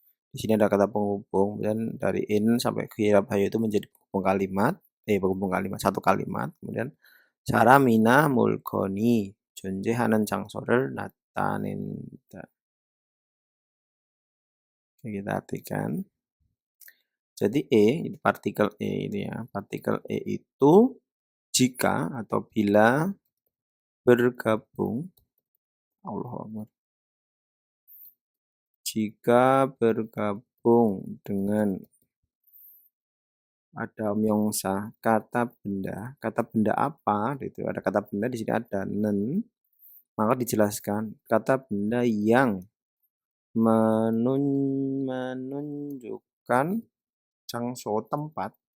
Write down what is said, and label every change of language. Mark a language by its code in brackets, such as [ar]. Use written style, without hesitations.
[id] Di sini ada kata penghubung, dan dari in sampai 결합하여 itu menjadi penghubung kalimat, satu kalimat. [ko] Kemudian 사람이나 물건이 존재하는 장소를 나타낸다. [id] Oke, kita artikan. Jadi ini partikel ini ya. Partikel itu jika atau bila bergabung jika bergabung dengan ada myongsa kata benda apa gitu, ada kata benda di sini ada nen, maka dijelaskan kata benda yang menunjukkan 장소 tempat,